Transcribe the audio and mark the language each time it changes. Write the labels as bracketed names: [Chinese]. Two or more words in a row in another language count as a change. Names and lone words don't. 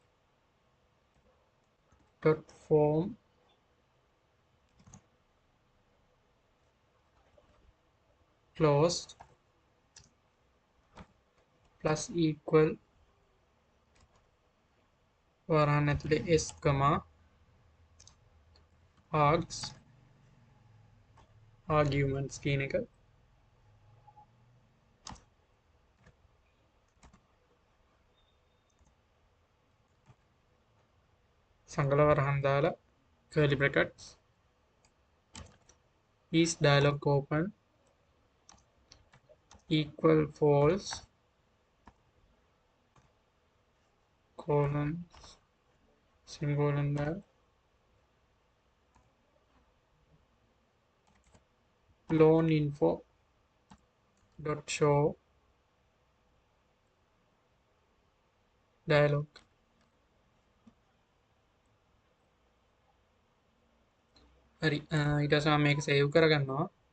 [English] dot form closed plus equal [Sinhala] වරහන් ඇතුලේ s, [English] args arguments [Sinhala] කියන එක සංගල වරහන් දාලා [English] curly brackets is dialog open equal false colon semicolon loan info dot show dialog. [Sinhala] හරි ඊට පස්සේ මම මේක සේව් කරගන්නවා.